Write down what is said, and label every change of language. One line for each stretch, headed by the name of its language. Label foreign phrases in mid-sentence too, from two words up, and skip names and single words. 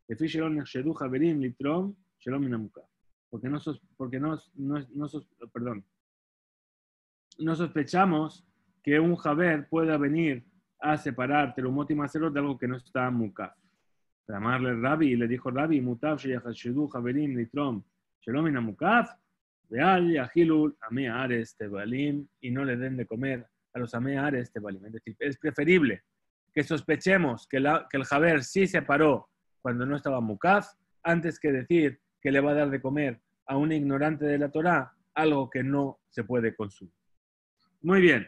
Spanish: Porque no sospechamos que un Jaber pueda venir a separar Terumot y Maserot de algo que no está mukaf. Llamarle Rabbi, y le dijo Rabbi,
Hebrew: מוטב שיחשדו חברים לתרום שלא מן המוקף ואל יאכילו עמי הארץ טבלים,
Spanish: y no le den de comer a los
Hebrew: עמי הארץ טבלים.
Spanish: Es decir, es preferible que sospechemos que el Jaber sí se paró cuando no estaba mukaf, antes que decir que le va a dar de comer a un ignorante de la Torá algo que no se puede consumir. Muy bien.